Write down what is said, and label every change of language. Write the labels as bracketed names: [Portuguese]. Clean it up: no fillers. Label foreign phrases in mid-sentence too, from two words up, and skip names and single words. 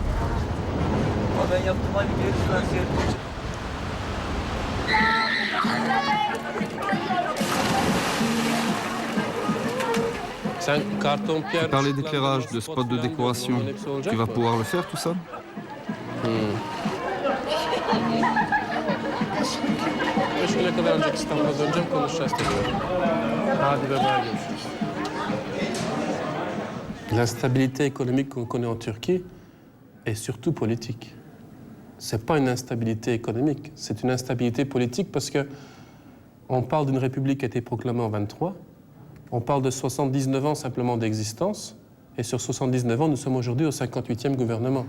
[French] Tu parlais d'éclairage, de spots de décoration. Tu vas pouvoir le faire tout ça? [Turkish] Ne kadar önceki İstanbul'a döneceğim, konuşacağız tekrar. Hadi bye görüşürüz. [French] L'instabilité économique qu'on connaît en Turquie est surtout politique. Ce n'est pas une instabilité économique, c'est une instabilité politique parce que on parle d'une république qui a été proclamée en 23, On parle de 79 ans simplement d'existence, et sur 79 ans, nous sommes aujourd'hui au 58e gouvernement.